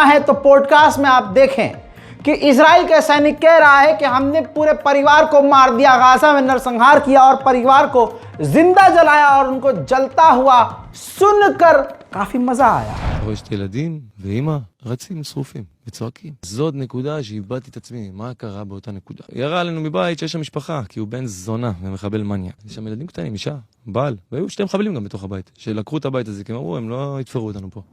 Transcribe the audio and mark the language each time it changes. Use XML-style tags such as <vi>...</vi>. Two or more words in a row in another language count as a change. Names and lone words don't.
<hi>है तो पॉडकास्ट में आप देखें कि इजराइल के सैनिक कह रहा है कि हमने पूरे परिवार को मार दिया, गाजा में नरसंहार किया और परिवार को जिंदा जलाया, और उनको जलता हुआ सुनकर काफी मजा आया।</hi> <he>רואה שתי ילדים ואמא רצים שרופים וצועקים. זו עוד נקודה שאיבדתי את עצמי, מה קרה באותה נקודה. ירה עלינו מבית שיש שם משפחה, כי הוא בן זונה ומחבל מניה. יש שם ילדים קטנים, אישה, בעל, והיו שתי מחבלים גם בתוך הבית, שלקחו את הבית הזה, כי הם אמרו, הם לא יתפרו אותנו פה.</he>